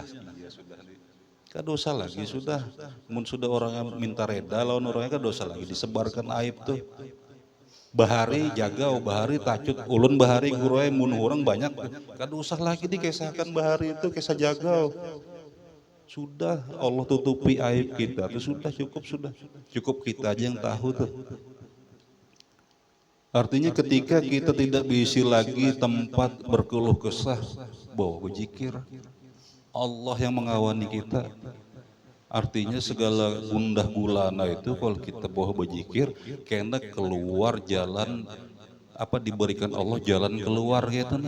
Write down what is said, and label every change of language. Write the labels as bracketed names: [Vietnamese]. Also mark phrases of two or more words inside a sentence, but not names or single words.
[Indonesian] Kan dosa lagi sudah. [Banjar] Mun sudah orang minta reda lawan orangnya kan dosa lagi disebarkan aib tuh. Bahari jagau, bahari tacut, ulun bahari guruai mun orang banyak, kada usah lagi dikisahkan bahari itu kisah jagau. [Indonesian] Sudah Allah tutupi aib kita, itu sudah cukup kita aja yang tahu tuh. Artinya ketika kita tidak diisi lagi tempat berkeluh kesah, bawa berzikir, Allah yang mengawani kita. Artinya segala gundah gulana itu kalau kita bawa berzikir, kena keluar jalan apa diberikan Allah jalan keluar gitu nah.